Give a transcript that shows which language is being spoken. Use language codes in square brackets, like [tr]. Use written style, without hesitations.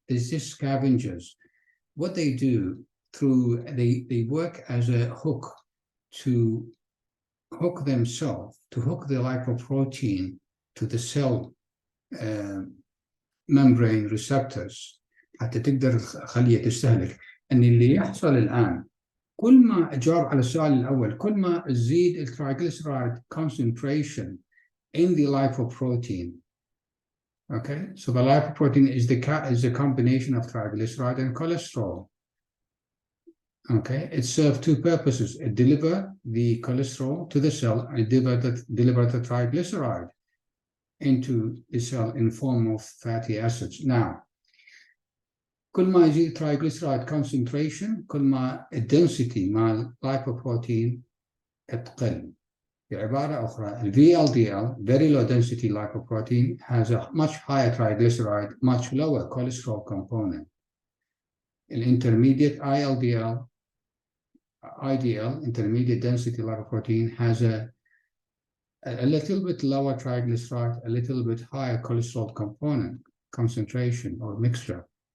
[en] They're just scavengers. What they do they work as a hook to hook themselves, to hook the lipoprotein to the cell membrane receptors [ar] حتى تقدر الخلية تستهلك. أن اللي يحصل الآن كل ما أجاوب على السؤال الأول، كل ما تزيد الترايغليسرايد [en] concentration in the lipoprotein. Okay, so the lipoprotein is a combination of triglyceride and cholesterol. Okay, it serves two purposes. It delivers the cholesterol to the cell and it delivers the triglyceride into the cell in form of fatty acids. [ar] Now, كل ما يزيد triglyceride concentration كل ما الدنسيتي مع lipoprotein تقل. بعبارة أخرى [en] ال VLDL, very low density lipoprotein, has a much higher triglyceride, much lower cholesterol component. The intermediate IDL, intermediate density lipoprotein, has a little bit lower triglyceride, a little bit higher cholesterol component, concentration or mixture.